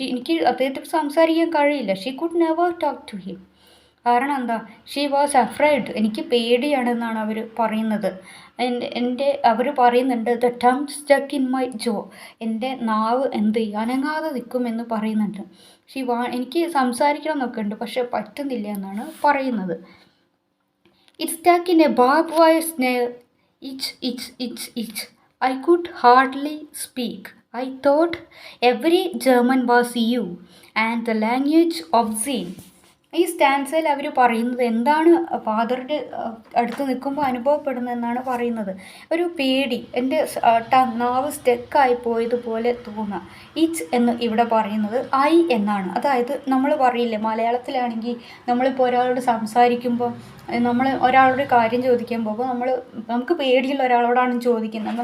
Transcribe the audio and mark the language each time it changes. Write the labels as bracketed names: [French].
[Malayalam] എനിക്ക് അദ്ദേഹത്തോട് സംസാരിക്കാൻ കഴിയില്ല. [English] she could never talk to him, [Malayalam] കാരണം എന്താ, [English] she was afraid, [Malayalam] എനിക്ക് പേടിയാണെന്നാണ് അവർ പറയുന്നത്. അവർ പറയുന്നുണ്ട്, [English] the tongue stuck in my jaw, [Malayalam] എൻ്റെ നാവ് അനങ്ങാതെ നിൽക്കുമെന്ന് പറയുന്നുണ്ട്. എനിക്ക് സംസാരിക്കണം എന്നൊക്കെ ഉണ്ട്, പക്ഷെ പറ്റുന്നില്ല എന്നാണ് പറയുന്നത്. [English] It stuck in a barbed wire snare, itch. I could hardly speak. I thought every German was you and the language obscene. [Malayalam] ഈ സ്റ്റാൻസയിൽ അവർ പറയുന്നത് എന്താണ് ഫാദറിൻ്റെ അടുത്ത് നിൽക്കുമ്പോൾ അനുഭവപ്പെടുന്നതെന്നാണ് പറയുന്നത്. ഒരു പേടി, എൻ്റെ നാവ് സ്റ്റെക്കായി പോയതുപോലെ തോന്നുക. ഇച്ച് എന്ന് ഇവിടെ പറയുന്നത് ഐ എന്നാണ്. അതായത് നമ്മൾ പറയില്ലേ മലയാളത്തിലാണെങ്കിൽ നമ്മളിപ്പോൾ ഒരാളോട് സംസാരിക്കുമ്പോൾ, നമ്മൾ ഒരാളോട് കാര്യം ചോദിക്കാൻ പോകുമ്പോൾ നമുക്ക് പേടിയുള്ള ഒരാളോടാണ് ചോദിക്കുന്നത്.